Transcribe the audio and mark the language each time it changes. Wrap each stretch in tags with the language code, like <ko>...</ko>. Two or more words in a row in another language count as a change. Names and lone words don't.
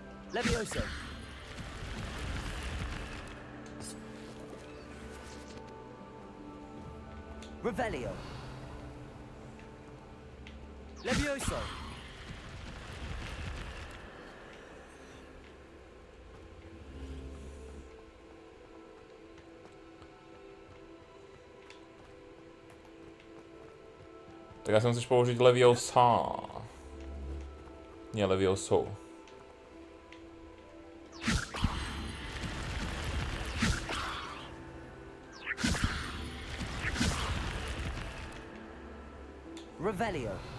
<sk>Levioso. Revelio. Levioso. Tak ja si musíš použiť Leviosa. Nie Levioso. Revelio.</sk>